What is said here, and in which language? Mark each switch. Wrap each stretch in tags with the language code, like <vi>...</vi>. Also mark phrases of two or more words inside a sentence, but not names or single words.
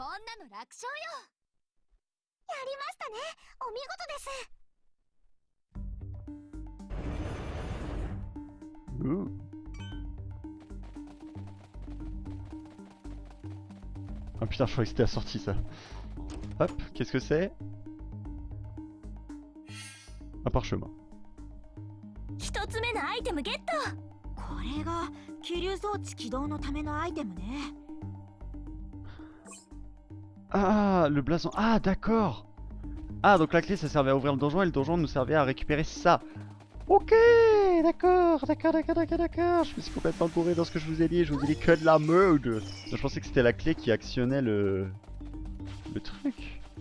<fr>Ouh. Ah putain, je croyais que c'était assorti ça. Hop, qu'est-ce que c'est? Un parchemin.</fr> <ja>一つ目のアイテムゲット。これが気流装置起動のためのアイテムね。</ja> <fr>Ah, le blason. Ah, d'accord. Ah, donc la clé ça servait à ouvrir le donjon et le donjon nous servait à récupérer ça. Ok, d'accord, d'accord, d'accord, d'accord, d'accord. Je me suis complètement gouré dans ce que je vous ai dit. Je vous ai dit que de la merde. Je pensais que c'était la clé qui actionnait le truc.</fr>